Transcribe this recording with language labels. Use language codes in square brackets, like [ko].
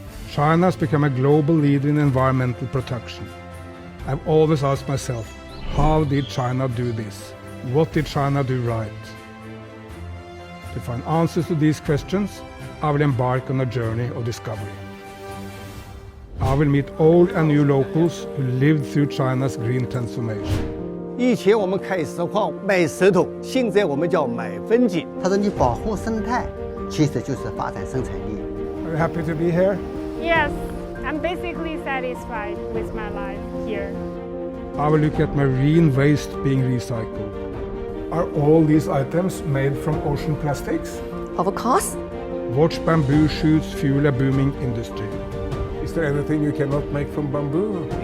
[en] China has become a global leader in environmental protection. I've always asked myself, how did China do this? What did China do right? To find answers to these questions, I will embark on a journey of discovery. I will meet old and new locals who lived through China's green transformation. [zh] 以前我们开石矿买石头，现在我们叫买粉锦。他说你保护生态，其实就是发展生产力。 [en] Are you happy to be here? Yes, I'm basically satisfied with my life here. I will look at marine waste being recycled. Are all these items made from ocean plastics? Of course. Watch bamboo shoots fuel a booming industry. Is there anything you cannot make from bamboo?